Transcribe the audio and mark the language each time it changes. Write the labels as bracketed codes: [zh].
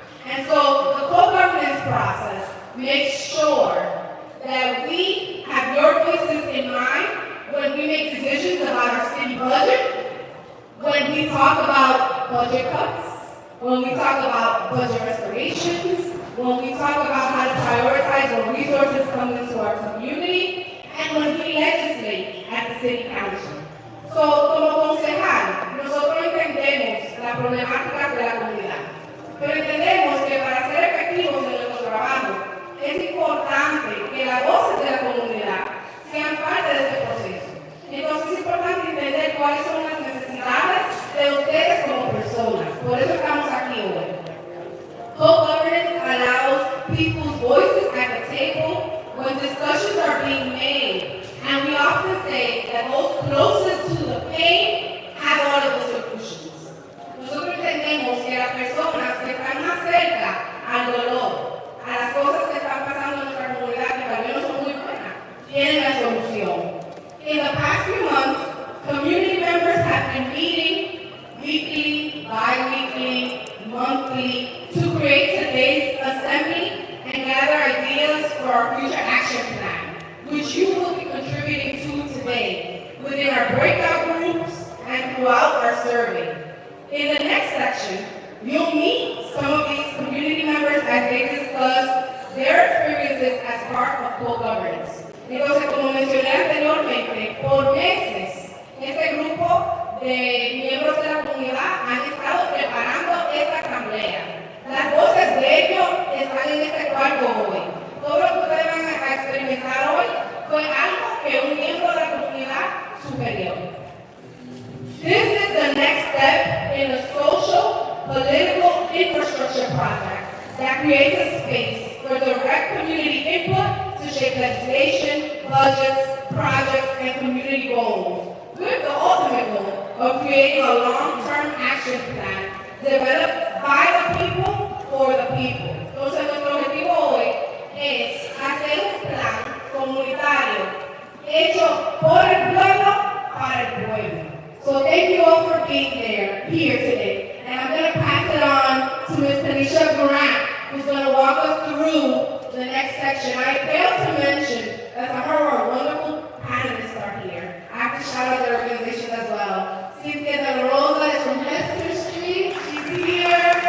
[en] And so the co-governance process makes sure that we have your voices in mind when we make decisions about our city budget, when we talk about budget cuts, when we talk about budget restorations, when we talk about how to prioritize what resources come into our community, and when we legislate at the city council. [es] So, como concejal, nosotros entendemos las problemáticas de la comunidad, pero entendemos que para ser efectivos en nuestro trabajo es importante que las voces de la comunidad sean parte de este proceso. Entonces es importante entender cuáles son las necesidades de ustedes como personas. Por eso estamos aquí hoy. [en] Co-governance allows people's voices at the table when discussions are being made. And we often say that those closest to the pain have all of the solutions. [es] Nosotros entendemos que las personas que están más cerca al dolor, a las cosas que están pasando en nuestra comunidad, que también no son muy buenas, tienen la solución. [en] In the past few months, community members have been meeting weekly, bi-weekly, monthly to create today's assembly and gather ideas for our future action plan, which you will be contributing to today within our breakout groups and throughout our survey. In the next section, you'll meet some of these community members as they discuss their experiences as part of co-governance. [es] Entonces, como mencioné anteriormente, por meses, este grupo de miembros de la comunidad han estado preparando esta asamblea. Las voces de ellos están en este cuarto hoy. Todo lo que ustedes van a experimentar hoy fue algo que un miembro de la comunidad sugirió. [en] This is the next step in a social, political infrastructure project that creates a space for direct community input to shape legislation, budgets, projects, and community goals, with the ultimate goal of creating a long-term action plan developed by the people for the people. [es] Entonces, nuestro objetivo hoy es hacer un plan comunitario hecho por el pueblo para el pueblo. [en] So thank you all for being here today. And I'm going to pass it on to Ms. Tanisha Grant, who's going to walk us through the next section. I failed to mention that some of our wonderful panelists are here. I have to shout out their organizations as well. Cynthia De La Rosa is from Hester Street. She's here.